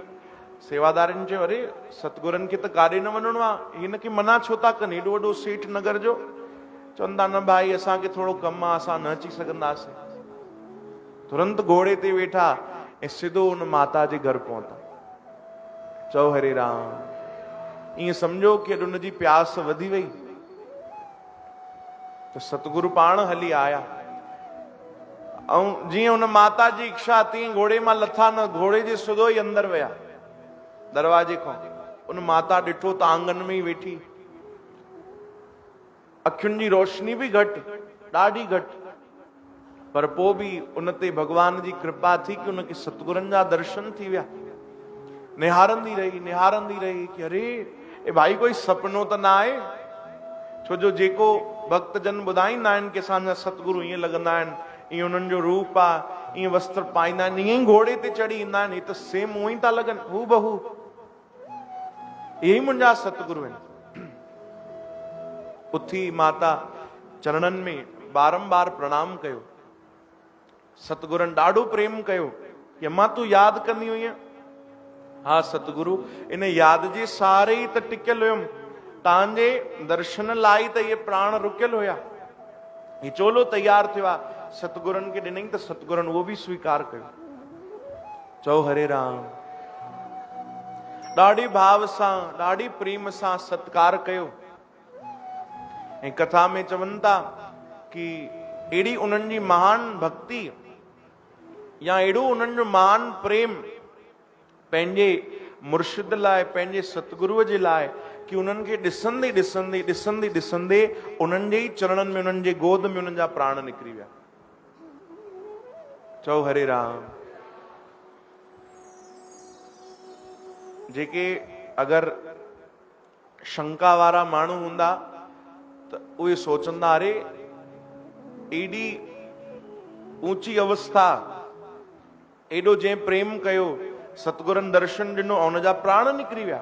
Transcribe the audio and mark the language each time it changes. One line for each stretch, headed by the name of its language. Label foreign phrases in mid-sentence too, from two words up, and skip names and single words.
Sindhi: सेवादारियुनि चयो, अरे सतगुरनि खे त काॾे न वञिणो आहे, हिनखे मना छो था कनि, एॾो वॾो सेठ नगर जो। चवनि था न भाई असांखे थोरो कमु आहे, असां न अची सघंदासीं। तुरंत घोड़े ते वेठा ऐं सिधो उन माता जे घर पहुता। चओ हरे राम। ईअं सम्झो कि अॼु उनजी प्यास वधी वई, त सतगुरु पाण हली आया। ऐं जीअं उन माता जी इच्छा तीअं घोड़े मां लथा न, घोड़े जे सिधो ई अंदरि विया दरवाजे खां। उन माता ॾिठो त आंगन में ई वेठी, अखियुनि जी रोशनी बि घटि, ॾाढी घटि, पर पोइ बि उन ते भगवान जी कृपा थी कि उनखे सतगुरनि जा दर्शन थी विया। निहारंदी रही कि अरे ए भाई कोई सपनो त न आहे। छो जो जेको भक्त जन ॿुधाईंदा आहिनि कि असांजा सतगुरु ईअं लॻंदा आहिनि, ईअं उन्हनि जो रूप आहे, ईअं वस्त्र पाईंदा आहिनि, ईअं ई घोड़े ते चढ़ी ईंदा आहिनि, त सेम उहो ई था लॻनि, हू बहू। इहे ई मुंहिंजा सतगुरु आहिनि। उथी माता चरणनि में बारंबार प्रणाम कयो। सतगुरनि ॾाढो प्रेम कयो कि अम्मा तूं यादि कंदी हुईं? हा सतगुरु, इन यादि जे सारे ई त टिकियल हुयमि, तव्हांजे दर्शन लाइ त इहे प्राण रुकियल हुया। ही चोलो तैयार थियो आहे, सतगुरनि खे ॾिनई त सतगुरनि उहो बि स्वीकार कयो। चओ हरे राम। ॾाढे भाव सां, ॾाढी प्रेम सां सत्कार कयो। ऐं कथा में चवनि था कि अहिड़ी उन्हनि जी महान भक्ति या अहिड़ो उन्हनि जो महान प्रेम पंहिंजे मुर्शिद लाइ, पंहिंजे सतगुरुअ जे लाइ, कि उन्हनि खे ॾिसंदे उन्हनि जे ई चरणनि में, उन्हनि जे गोद में उन्हनि जा प्राण निकिरी विया। चओ हरे राम। जेके अगरि शंका वारा माण्हू हूंदा त उहे सोचंदा, अरे एॾी ऊंची अवस्था, एॾो जंहिं प्रेम कयो, सतगुरनि दर्शन ॾिनो ऐं उनजा प्राण निकिरी विया।